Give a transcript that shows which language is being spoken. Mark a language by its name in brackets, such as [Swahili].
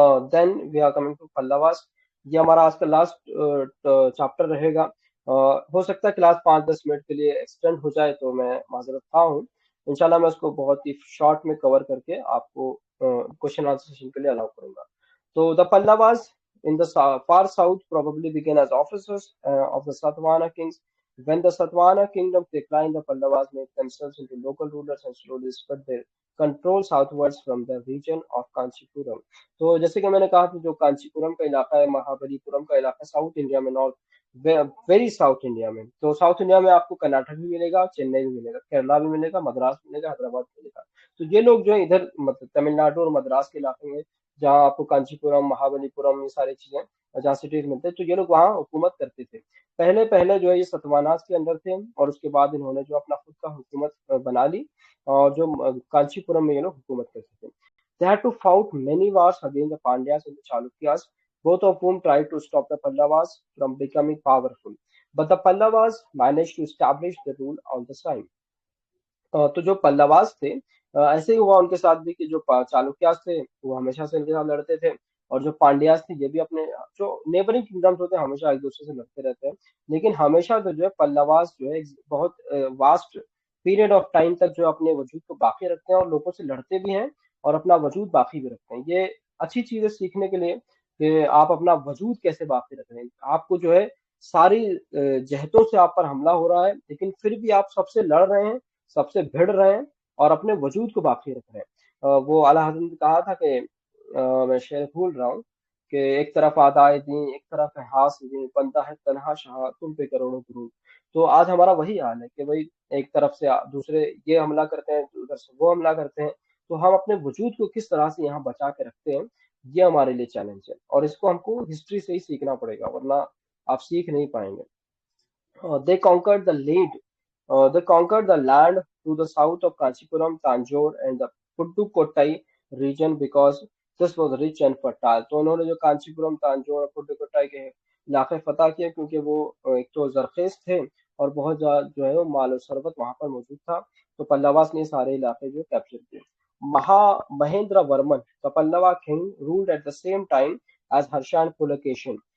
[English] Then we are coming to Pallavas. [Hindi] ये हमारा आज का लास्ट चैप्टर रहेगा। हो सकता है क्लास 5-10 मिनट के लिए एक्सटेंड हो जाए, तो मैं माजरत खा हूँ। इंशाल्लाह मैं उसको बहुत ही शॉर्ट में कवर करके आपको क्वेश्चन आंसर सेशन के लिए अलाउ करूंगा। [English] तो the Pallavas in the far south probably began as officers of the Satavahana kings. When the Satavahana kingdom declined, the Pallavas made themselves into local rulers and slowly spread their control southwards from the region of Kanchipuram. [Hindi] तो जैसे कि मैंने कहा था, जो कांचीपुरम का इलाका है, महाबलीपुरम का इलाका, साउथ इंडिया में, नॉर्थ वेरी साउथ इंडिया में। तो साउथ इंडिया में आपको कर्नाटक भी मिलेगा, चेन्नई भी मिलेगा, केरला भी मिलेगा, मद्रास मिलेगा, हैदराबाद मिलेगा। तो ये लोग जो है इधर मतलब तमिलनाडु और मद्रास के इलाके में, जहाँ आपको कांचीपुरम, महाबलीपुरम, ये सारी चीजें जहाँ सिटीज मिलते हैं, तो ये लोग वहाँ हुकूमत करते थे। पहले पहले जो है ये सतवानास के अंदर थे, और उसके बाद इन्होंने जो अपना खुद का हुकूमत बना ली, और जो कांचीपुरम में ये लोग हुकूमत करते थे। [English] They had to fight many wars against the Pandyas and the Chalukyas, both of whom tried to stop the Pallavas from becoming powerful. But the Pallavas managed to establish the rule all the time. [Hindi] तो जो पल्लवास थे, ऐसे ही हुआ उनके साथ भी कि जो चालुक्यास थे वो हमेशा से इनके साथ लड़ते थे, और जो पांड्यास थे ये भी अपने जो नेबरिंग किंगडम्स होते हैं हमेशा एक दूसरे से लड़ते रहते हैं। लेकिन हमेशा तो जो है पल्लवास जो है एक बहुत वास्ट पीरियड ऑफ टाइम तक जो अपने वजूद को बाकी रखते हैं और लोगों से लड़ते भी हैं और अपना वजूद बाकी भी रखते हैं। ये अच्छी चीज है सीखने के लिए कि आप अपना वजूद कैसे बाकी रख रहे हैं। आपको जो है सारी जहतों से आप पर हमला हो रहा है, लेकिन फिर भी आप सबसे लड़ रहे हैं, सबसे भिड़ रहे हैं और अपने वजूद को बाकी रख रहे हैं। वो आला हज़रत ने कहा था कि मैं शेर भूल रहा हूँ कि एक तरफ आदाए दीन, एक तरफ है हास दीन, बंदा है तन्हा शाह, तुम पे करोड़ों दुरूद। तो आज हमारा वही हाल है कि भाई एक तरफ से दूसरे ये हमला करते हैं, उधर से वो हमला करते हैं। तो हम अपने वजूद को किस तरह से यहाँ बचा के रखते हैं, ये हमारे लिए चैलेंज है, और इसको हमको हिस्ट्री से ही सीखना पड़ेगा, वरना आप सीख नहीं पाएंगे। [English] They conquered the lead. They conquered the land to the south of Kanchipuram, Tanjore, and the Pudukkottai region because this was rich and fertile. [Hindi] तो उन्होंने जो कांचीपुरम, तांजोर और पुडुकोट्टाई के इलाके फतह किए, क्योंकि वो एक तो जरखेज थे और बहुत जो है वो माल और सरबत वहां पर मौजूद था। तो पल्लवास ने सारे इलाके जो कैप्चर किए। [English] Maha Mahendra Varman the Pallava king ruled at the same time as Harsha and Pulakeshin.